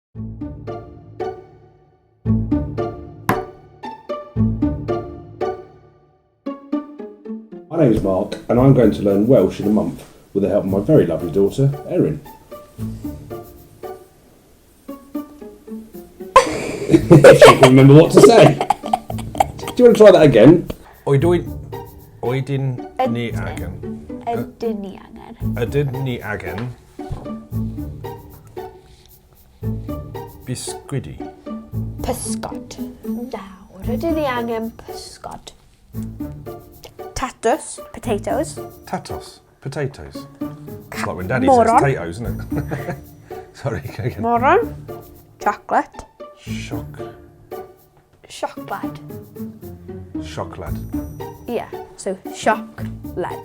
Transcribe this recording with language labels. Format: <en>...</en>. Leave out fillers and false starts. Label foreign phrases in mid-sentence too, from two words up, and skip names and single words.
<en>My name is Mark, and I'm going to learn Welsh in a month with the help of my very lovely daughter, Erin. If she can remember what to say. Do you want to try that again?</en> <cy>Oedyn ni agen. Ydyn ni angen. Ydyn ni agen. Bisgwidi. Pysgod. Nawr, ydyn ni angen pysgod. Tatws,</cy> <en>potatoes. Tatos. Potatoes. It's like when Daddy</en> <cy>Moron.</cy> <en>says potatoes, isn't it? Sorry, again. Moron. Chocolate. Chocolate. Chocolate. Yeah, so shock led.</en>